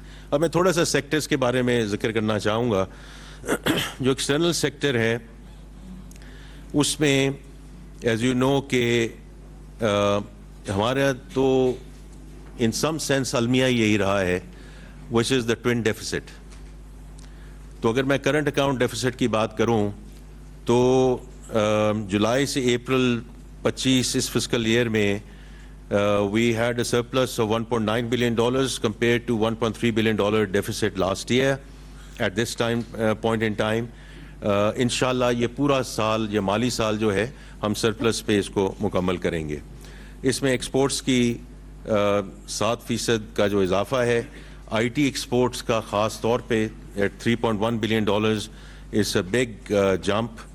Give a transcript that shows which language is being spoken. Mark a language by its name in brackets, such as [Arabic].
[Urdu] اب میں تھوڑا سا سیکٹرز کے بارے میں ذکر کرنا چاہوں گا. جو ایکسٹرنل سیکٹر ہے اس میں [English] as you know [Urdu] کہ ہمارا تو [English] in some sense [Urdu] المیہ یہی رہا ہے, [English] Which is the twin deficit. [Urdu] تو اگر میں کرنٹ اکاؤنٹ ڈیفیسٹ کی بات کروں تو جولائی سے اپریل 25 اس فسکل ایئر میں [English] we had a surplus of $1.9 billion compared to $1.3 billion deficit last year at this time point in time. [Urdu] انشاءاللہ یہ پورا سال, یہ مالی سال جو ہے, ہم سرپلس پہ اس کو مکمل کریں گے. اس میں ایکسپورٹس کی 7% کا جو اضافہ ہے, آئی ٹی ایکسپورٹس کا خاص طور پہ [English] at $3.1 billion is a big jump.